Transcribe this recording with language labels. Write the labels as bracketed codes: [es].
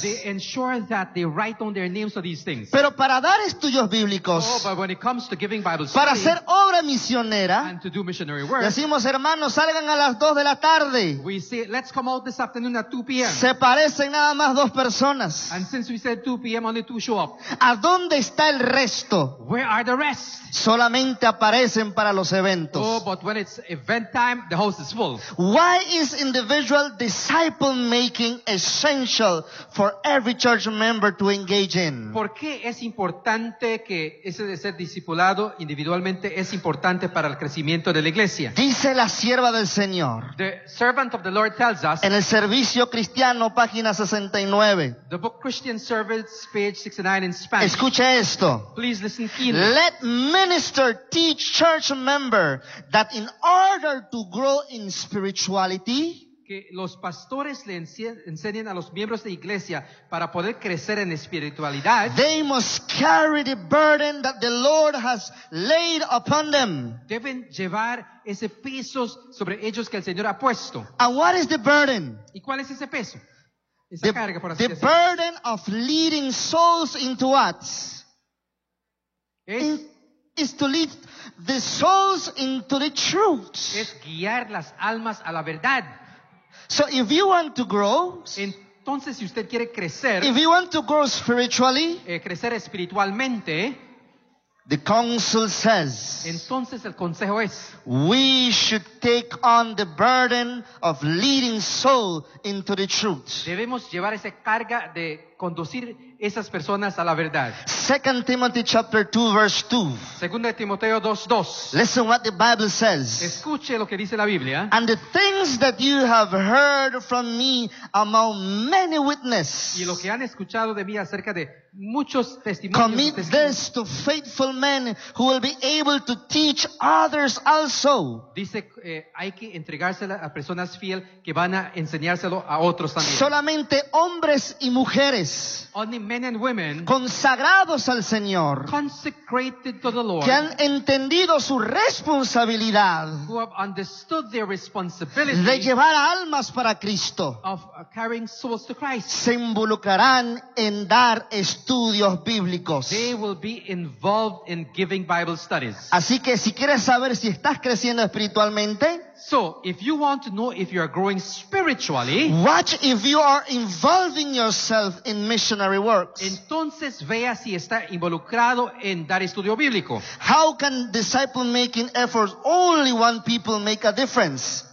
[en] They ensure that they write down their names for these things. [es] Pero para dar estudios bíblicos. [en] Oh, but when it comes to giving Bible study, [es] para hacer obra misionera. [en] And to do missionary work, [es] decimos, hermanos, salgan a las 2 de la tarde. [en] We say, let's come out this afternoon at 2 p.m. [es] Se parecen nada más dos personas. [en] And since we said 2 p.m., only two show up. [es] ¿A dónde está el resto? [en] Where are the rest? [es] Solamente aparecen para los eventos. [en] Oh, but when it's event time, the house is full. Why is individual disciple making essential for every church member to engage in? [es] ¿Por qué es importante que ese de ser discipulado individualmente es importante para el crecimiento de la iglesia? Dice la sierva del Señor. [en] The servant of the Lord tells us. [es] En el servicio cristiano, página 69. [en] The book Christian Service, page 69 in Spanish. [es] Escucha esto. [en] Please listen keenly. Let minister teach church member that in order to grow in spirituality, [es] que los pastores le enseñen a los miembros de iglesia para poder crecer en espiritualidad, [en] they must carry the burden that the Lord has laid upon them. [es] Deben llevar ese peso sobre ellos que el Señor ha puesto. [en] And what is the burden? [es] ¿Y cuál es ese peso? Esa carga, por así decirlo. [en] The burden of leading souls into what? Is to lead the souls into the truth. [es] Es guiar las almas a la verdad. [en] So if you want to grow, [es] entonces si usted quiere crecer, [en] if you want to grow spiritually, [es] crecer espiritualmente, [en] the council says, [es] entonces el consejo es, [en] we should take on the burden of leading soul into the truth. [es] Debemos llevar esa carga de conducir esas personas a la verdad. [en] 2 Timothy chapter 2 verse 2. [es] Segunda de Timoteo 2:2. [en] Listen what the Bible says. [es] Escuche lo que dice la Biblia. [en] And the things that you have heard from me among many witnesses. [es] Y lo que han escuchado de mí acerca de muchos testimonios. [en] Commit this to faithful men who will be able to teach others also. [es] Dice, hay que entregársela a personas fieles que van a enseñárselo a otros también. Solamente hombres y mujeres. [en] Only men and women [es] consagrados al Señor, [en] consecrated to the Lord, [es] que han entendido su responsabilidad, [en] who have understood their responsibility, [es] de llevar almas para Cristo, [en] of carrying souls to Christ, [es] se involucrarán en dar estudios bíblicos. [en] They will be involved in giving Bible studies. [es] Así que si quieres saber si estás creciendo espiritualmente, [en] so if you want to know if you are growing spiritually, watch if you are involving yourself in missionary works. [es] Entonces vea si está involucrado en dar estudio bíblico. [en] How can disciple making efforts only one people make a difference?